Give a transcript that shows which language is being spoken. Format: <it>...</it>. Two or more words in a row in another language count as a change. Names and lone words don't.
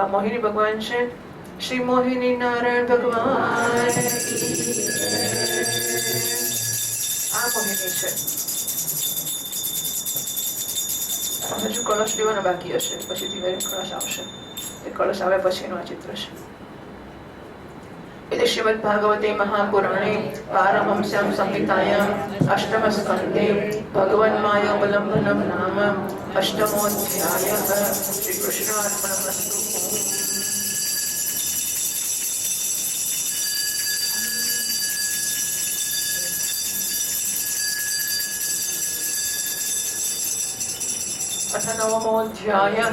<gu>મોહિની ભગવાન છે શ્રી મોહિની નારાયણ ભગવાન. આ મોહિની છે. હજુ કળશ લેવાના બાકી હશે, પછી ધીમે કળશ આવશે. એ કળશ આવે પછીનું આ ચિત્ર છે.</gu> <sa>इति श्रीमद्भागवते महापुराणे पारमहंस्यां संहितायां अष्टमस्कन्धे भगवन्मायोपलम्बनं नाम अष्टमोऽध्यायः. श्रीकृष्णार्पणमस्तु. अथ नवमोऽध्यायः.</sa>